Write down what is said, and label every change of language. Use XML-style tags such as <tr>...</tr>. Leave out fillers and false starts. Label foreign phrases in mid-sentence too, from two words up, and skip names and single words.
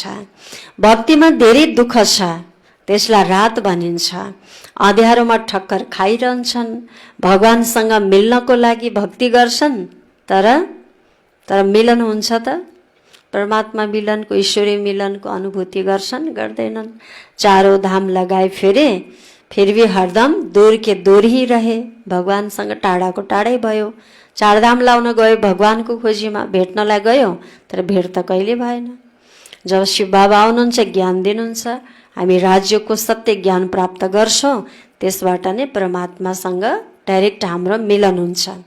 <ne>भक्तिमा धेरै दुःख छ, त्यसलाई रात भनिन्छ। अँध्यारोमा ठक्कर खाइरहन्छन्, भगवानसँग मिल्नको लागि भक्ति गर्छन्, तर मिलन हुन्छ त? परमात्मा मिलनको, ईश्वरीय मिलनको अनुभूति गर्छन्, गर्दैनन्।</ne> <hi>चारों धाम लगाए फिर भी हरदम दूर के दूर ही रहे।</hi> <ne>भगवानसँग टाढाको टाढै भयो। चारधाम लाउन गयो भगवानको खोजीमा, भेट्नलाई गयो तर भेट त कहिले भएन। जब शिव बाबा आउनुहुन्छ, ज्ञान दिनुहुन्छ, हामी राज्यको सत्य ज्ञान प्राप्त गर्छौँ, त्यसबाट नै परमात्मासँग डाइरेक्ट हाम्रो मिलन हुन्छ।</ne>